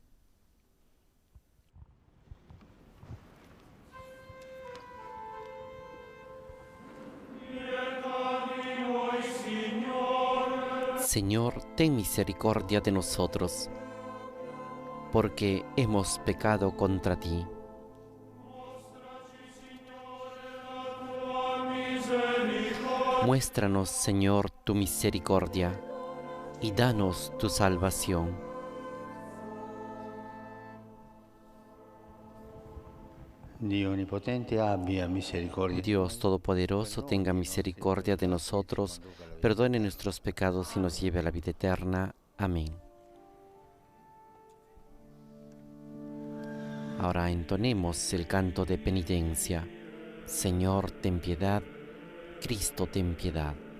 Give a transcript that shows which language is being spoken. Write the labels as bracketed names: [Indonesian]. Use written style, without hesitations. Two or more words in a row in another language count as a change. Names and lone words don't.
[Spanish] Señor, ten misericordia de nosotros, porque hemos pecado contra ti. Muéstranos, Señor, tu misericordia, y danos tu salvación. [Italian] Dio Onnipotente abbia misericordia. [Spanish] Dios Todopoderoso, tenga misericordia de nosotros, perdone nuestros pecados y nos lleve a la vida eterna. Amén. Ahora entonemos el canto de penitencia. Señor, ten piedad. Cristo, ten piedad.